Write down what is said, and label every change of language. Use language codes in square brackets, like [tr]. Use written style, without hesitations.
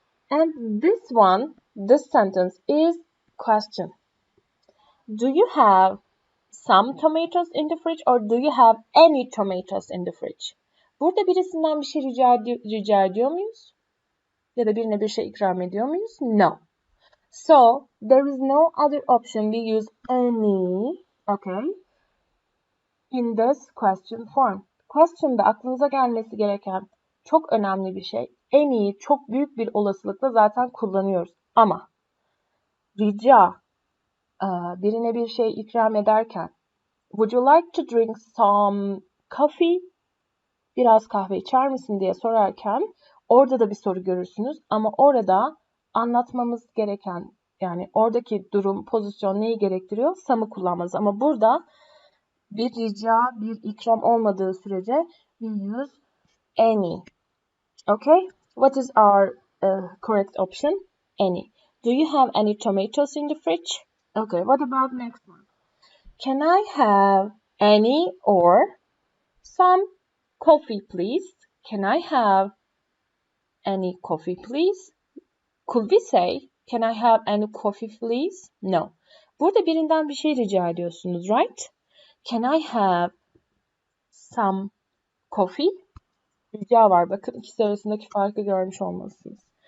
[en] And this sentence is question. Do you have some tomatoes in the fridge or do you have any tomatoes in the fridge? [tr] Burada birisinden bir şey rica ediyor muyuz? Ya da birine bir şey ikram ediyor muyuz? [en] No. So, there is no other option. We use any, okay, in this question form. [tr] Question'da aklınıza gelmesi gereken çok önemli bir şey. Any'yi çok büyük bir olasılıkla zaten kullanıyoruz. Ama rica, birine bir şey ikram ederken [en] would you like to drink some coffee? [tr] Biraz kahve içer misin diye sorarken orada da bir soru görürsünüz. Ama orada anlatmamız gereken yani oradaki durum, pozisyon neyi gerektiriyor? Some'ı kullanmamız. Ama burada bir rica, bir ikram olmadığı sürece [en] we use any. Okay? What is our correct option? Any. Do you have any tomatoes in the fridge? Okay, what about next one? Can I have any or some coffee, please? Can I have any coffee, please? Could we say, can I have any coffee, please? No. [tr] Burada birinden bir şey rica ediyorsunuz, [en] right? Can I have some coffee? [tr] Rica var. Bakın ikisi arasındaki farkı görmüş olmalısınız.